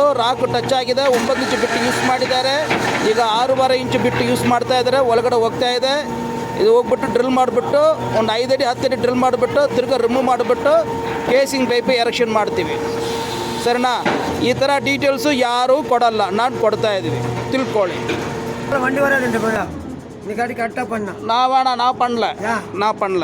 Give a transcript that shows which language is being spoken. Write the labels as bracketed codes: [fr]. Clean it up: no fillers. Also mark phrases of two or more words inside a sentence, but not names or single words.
[kn] ರಾಕು ಟಚ್ ಆಗಿದೆ. 9 ಇಂಚು ಬಿಟ್ಟು ಯೂಸ್ ಮಾಡಿದ್ದಾರೆ. ಈಗ 6.5 ಇಂಚು ಬಿಟ್ಟು ಯೂಸ್ ಮಾಡ್ತಾ ಇದ್ದಾರೆ. ಒಳಗಡೆ ಹೋಗ್ತಾ ಇದೆ. ಇದು ಹೋಗ್ಬಿಟ್ಟು ಡ್ರಿಲ್ ಮಾಡಿಬಿಟ್ಟು ಒಂದು 5 ಅಡಿ 10 ಅಡಿ ಡ್ರಿಲ್ ಮಾಡಿಬಿಟ್ಟು ತಿರ್ಗಿ ರಿಮೂವ್ ಮಾಡಿಬಿಟ್ಟು ಕೇಸಿಂಗ್ ಪೈಪ್ ಎರೆಕ್ಷನ್ ಮಾಡ್ತೀವಿ. ಸರಿನಾ? ಈ ಥರ ಡೀಟೇಲ್ಸು ಯಾರೂ ಕೊಡಲ್ಲ, ನಾನು ಕೊಡ್ತಾ ಇದ್ದೀವಿ, ತಿಳ್ಕೊಳ್ಳಿ. [ta] வண்டி வராதுண்டு போயா நீ காட்டி கரெக்டாக பண்ண நான் பண்ணல